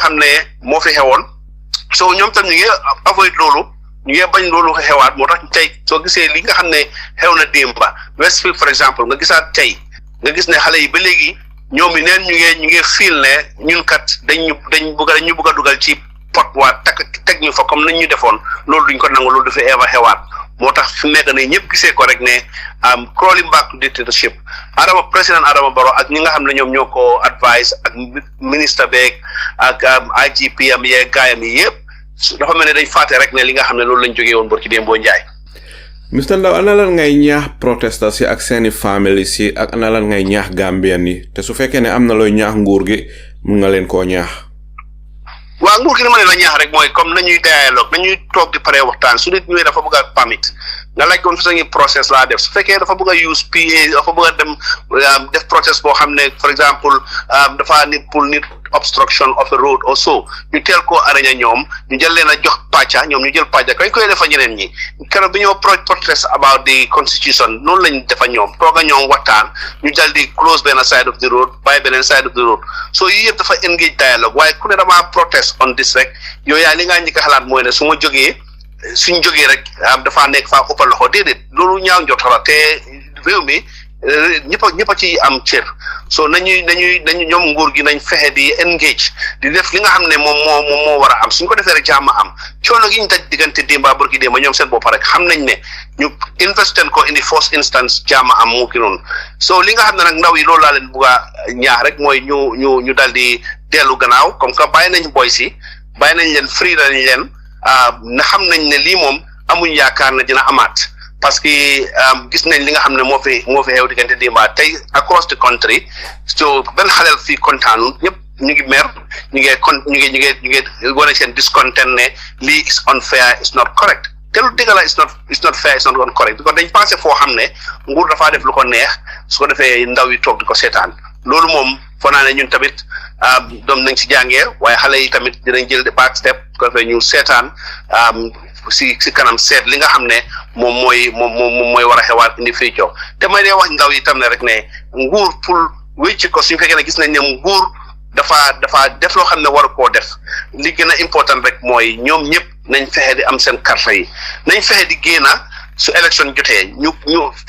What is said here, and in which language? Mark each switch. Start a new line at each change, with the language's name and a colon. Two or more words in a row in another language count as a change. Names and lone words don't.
Wolof: xam ne moo fi xewoon so ñoom tam ñu ngi avoid loolu ñu ngi bañ loolu xewaat moo tax tey soo gisee li nga xam ne xew na démba Westfield for exemple nga gisaat tey nga gis ne xale yi ba léegi ñoom yi neen ñu ngi fiil ne ñun kat dañ bëgg a dugal ci pot waa teg ñu fa comme nañ ñu defoon loolu duñ ko nangu loolu dafa eva xewaat moo tax fi nekk ne ñëpp gisee ko rek ne
English: crawling back to dictatorship
Wolof: président Adama Barrow ak ñi nga xam ne ñoom ñoo ko advice ak ministre beeg ak IGP am yee gaayam yi yëpp dafa mel ne dañ fàtte rek ne li nga xam ne loolu lañ jógee woon bor ci démb boo njaay Mr. Ndaw ana lan ngay ñaax protesters yi ak seeni family si ak ana lan ngay ñaax Gambian yi te su fekkee ne am na looy ñaax nguur gi mun nga leen koo ñaax waaw nguur gi ni ma leen la ñaax rek mooy comme nañuy dialogue nañuy toog di pare waxtaan su nit ñëwee dafa bëgg a permit nga laaj ko fa process laa def su fekkee dafa bëgg a use PA dafa bëgg a dem def process boo xam ne for exemple dafa nit pour nit
English: obstruction of a road or so
Wolof: ñu teel koo araña ñoom ñu jël leen a jox pàcca ñoom ñu jël pàcca kañ koy defa ñeneen ñi keroog bi ñoo
English: protest about the
Wolof: constitution noonu lañ defa ñoom tooga ñoom waxtaan ñu dal di close benn
English: side of the road
Wolof: bàyyi beneen
English: side of the road
Wolof: so yii yëpp dafa
English: engage dialogue
Wolof: waaye ku ne damaa
English: protest on this
Wolof: rek yow yaa li ngaa njëkk a xalaat mooy ne su ma jógee suñ jógee rek dafaa nekk faa ëppal loxo déedéet loolu ñaaw njort la te réew mi ñëpp a ci am cër so nañu ñoom nguur gi nañ fexe di engage di def li nga xam ne moom moo war a am suñ ko defee rek jàmm am coono gi ñu daj diggante démba barki démba ñoom seen bopp rek xam nañ ne ñu investen ko
English: in the first instance
Wolof: jàmm am mu ki noonu so li nga xam ne nag ndaw yi loolu laa leen bugg a ñaax rek mooy ñu dal di dellu gannaaw comme que bàyyi nañ boy si bàyyi nañ leen free nañ leen na xam nañ ne lii moom amuñ yaakaar ne dina amaat parce que gis nañ li nga xam ne moo fi xew diggante démba tey
English: across the country
Wolof: so benn xaleel fii kontaanul ñëpp ñu ngi mer ñu ngi wane seen discontent ne lii
English: is unfair is not correct
Wolof: te lu dëgg la
English: is not fair is not correct because
Wolof: dañ passé foo xam ne nguur dafaa def lu ko neex su ko defee ndaw yi toog di ko seetaan loolu moom foo naa ne ñun tamit doom nañ si jàngee waaye xale yi tamit dinañ jël de
English: back step
Wolof: su ko defee ñu seetaan si kanam seet li nga xam ne moom mooy war a xewaat indi fii coow te may dee wax ndaw yi tam ne rek ne nguur pour wécc ko suñu fekkee ne gis nañ ne nguur dafa def loo xam ne war koo def li gën a important rek mooy ñoom ñëpp nañ fexe di am seen carte yi nañ fexe di génna su élection jotee ñu fi